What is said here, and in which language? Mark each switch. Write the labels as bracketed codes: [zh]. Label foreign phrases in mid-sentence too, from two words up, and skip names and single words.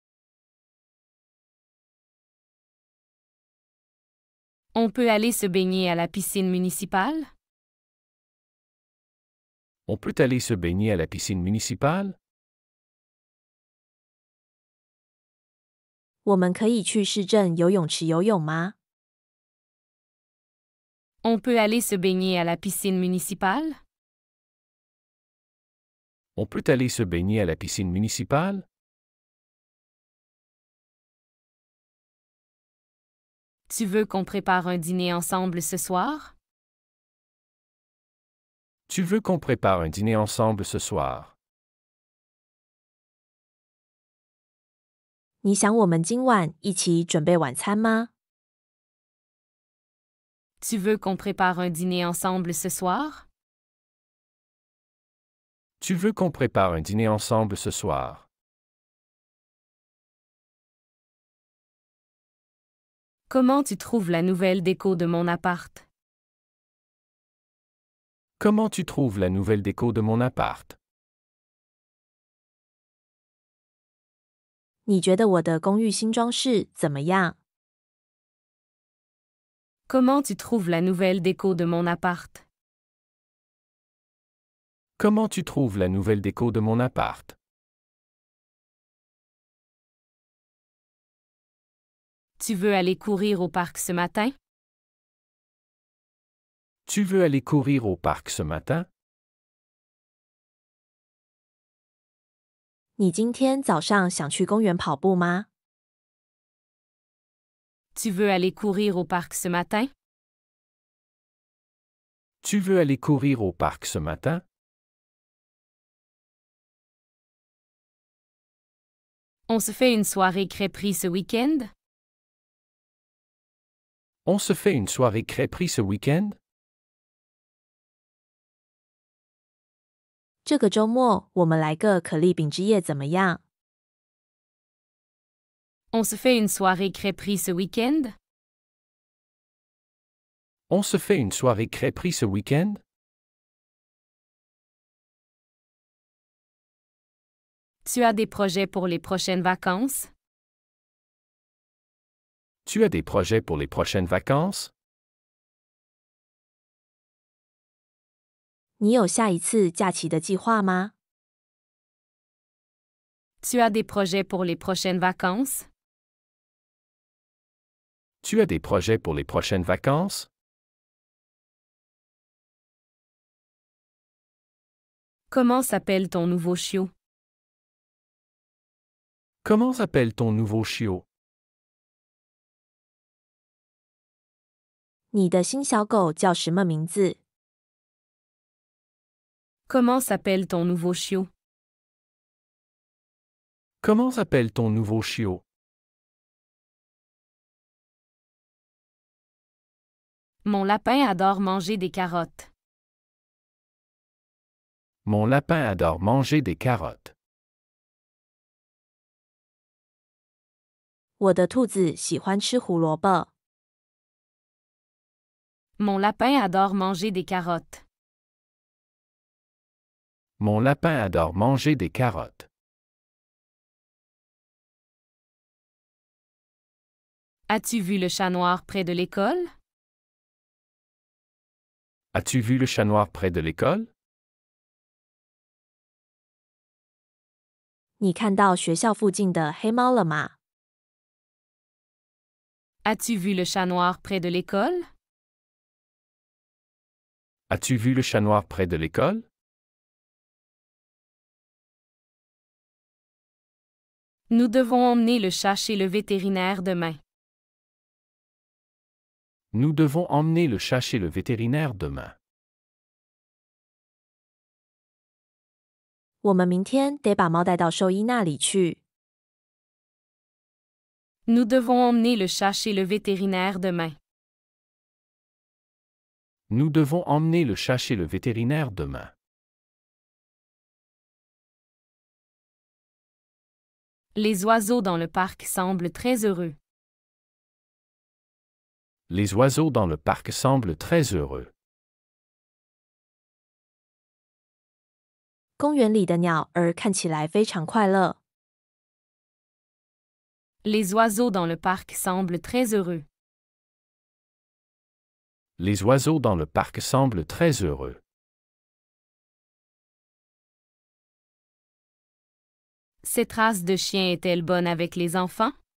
[fr] On peut aller se baigner à la piscine municipale? On peut aller se baigner à la piscine municipale? [zh] 我们可以去市政游泳池游泳吗？ [fr] On peut aller se baigner à la piscine municipale? On peut aller se baigner à la piscine municipale? Tu veux qu'on prépare un dîner ensemble ce soir? Tu veux qu'on prépare un dîner ensemble ce soir? [zh] 你想我们今晚一起准备晚餐吗？ [fr] Tu veux qu'on prépare un dîner ensemble ce soir? Tu veux qu'on prépare un dîner ensemble ce soir? Comment tu trouves la nouvelle déco de mon appart? Comment tu trouves la nouvelle déco de mon appart? [zh] 你觉得我的公寓新装饰怎么样？ [fr] Comment tu trouves la nouvelle déco de mon appart? Comment tu trouves la nouvelle déco de mon appart? Tu veux aller courir au parc ce matin? Tu veux aller courir au parc ce matin? [zh] 你今天早上想去公园跑步吗？ [fr] Tu veux aller courir au parc ce matin? Tu veux aller courir au parc ce matin? On se fait une soirée crêperie ce week-end? On se fait une soirée crêperie ce week-end? [zh] 这个周末我们来个可丽饼之夜怎么样？ [fr] On se fait une soirée crêperie ce week-end? On se fait une soirée crêperie ce week-end? Tu as des projets pour les prochaines vacances? Tu as des projets pour les prochaines vacances? [zh] 你有下一次假期的计划吗？ [fr] Tu as des projets pour les prochaines vacances? Tu as des projets pour les prochaines vacances? Comment s'appelle ton nouveau chiot? Comment s'appelle ton nouveau chiot? [zh] 你的新小狗叫什么名字？ [fr] Comment s'appelle ton nouveau chiot? Comment s'appelle ton nouveau chiot? Mon lapin adore manger des carottes. Mon lapin adore manger des carottes. [zh] 我的兔子喜欢吃胡萝卜。 [fr] Mon lapin adore manger des carottes. Mon lapin adore manger des carottes. As-tu vu le chat noir près de l'école? As-tu vu le chat noir près de l'école? [zh] 你看到学校附近的黑猫了吗？ [fr] As-tu vu le chat noir près de l'école? As-tu vu le chat noir près de l'école? Nous devons emmener le chat chez le vétérinaire demain. Nous devons emmener le chat chez le vétérinaire demain. [zh] 我们明天得把猫带到兽医那里去。 [fr] Nous devons emmener le chat chez le vétérinaire demain. Nous devons emmener le chat chez le vétérinaire demain. Les oiseaux dans le parc semblent très heureux. Les oiseaux dans le parc semblent très heureux. [zh] 公园里的鸟儿看起来非常快乐。 [fr] Les oiseaux dans le parc semblent très heureux. Les oiseaux dans le parc semblent très heureux. Cette race de chien est-elle bonne avec les enfants?